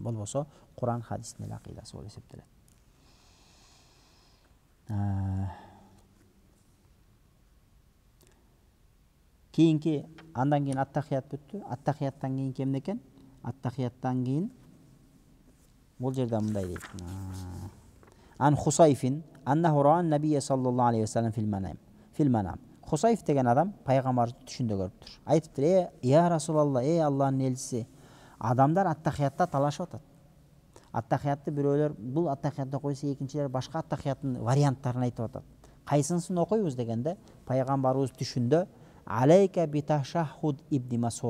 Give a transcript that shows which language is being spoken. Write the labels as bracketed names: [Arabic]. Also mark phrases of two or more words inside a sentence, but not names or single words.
[Kyrgyz] Болбосо Куран хадистин эле акидасы болуп эсептелет. Кийинки андан кийин аттахият бүттү. Аттахияттан кийинки эмне экен? Аттахияттан кийин бул жерде мындай дейт. [Arabic] عن خصيف أنه رأى النبي صلى الله عليه وسلم في المنام. [Kyrgyz] Хусайф деген адам пайгамбарды түшүндө көрүптүр. Айтыптыр: [Arabic] "يا رسول الله, [Kyrgyz] Аллахтын элчиси, адамдар аттахиятта талашып атат. Аттахиятты бирөөлөр бул аттахиятты окуйса, экинчилер башка аттахияттын варианттарын айтып атат. Кайсынысын окуйбуз дегенде, пайгамбарыбыз түшүндө [Arabic] عليك بتشهد ابن مسعود.